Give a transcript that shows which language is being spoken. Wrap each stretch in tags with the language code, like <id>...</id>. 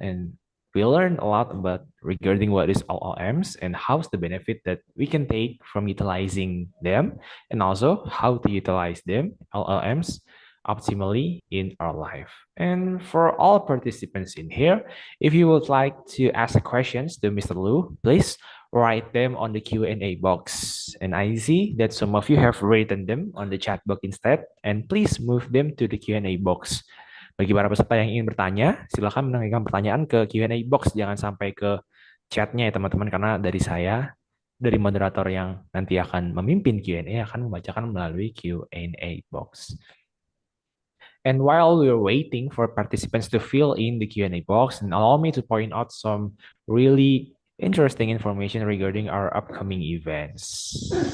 <en>And we learned a lot about regarding what is LLMs and how's the benefit that we can take from utilizing them, and also how to utilize them, LLMs, optimally in our life. And for all participants in here, if you would like to ask questions to Mr. Lu, please write them on the Q&A box. And I see that some of you have written them on the chat box instead, and please move them to the Q&A box.</en> <id>Bagi para peserta yang ingin bertanya, silakan menanyakan pertanyaan ke Q&A box, jangan sampai ke chatnya ya teman-teman, karena dari saya, dari moderator yang nanti akan memimpin Q&A akan membacakan melalui Q&A box.</id> <en>And while we're waiting for participants to fill in the Q&A box, and allow me to point out some really interesting information regarding our upcoming events.</en>